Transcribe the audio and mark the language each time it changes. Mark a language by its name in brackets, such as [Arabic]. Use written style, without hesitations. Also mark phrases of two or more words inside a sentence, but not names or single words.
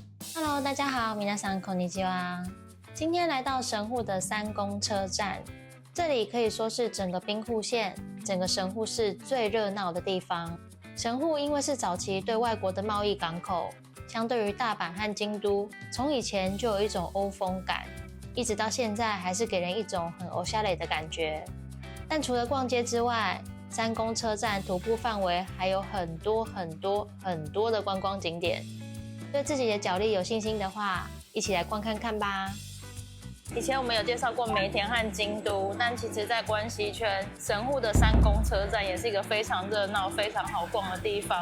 [Chinese] Hello， 大家好， [Japanese] 皆さんこんにちは。 [Chinese] 今天來到神戶的三宮車站，這裡可以說是整個兵庫縣、整個神戶市最熱鬧的地方。神戶因為是早期對外國的貿易港口，相對於大阪和京都，從以前就有一種歐風感，一直到現在還是給人一種很おしゃれ的感覺。但除了逛街之外，三宮車站徒步範圍還有很多的觀光景點。對自己的腳力有信心的話，一起來逛看看吧。以前我們有介紹過梅田和京都，但其實在關西圈，神戶的三宮車站也是一個非常熱鬧、非常好逛的地方。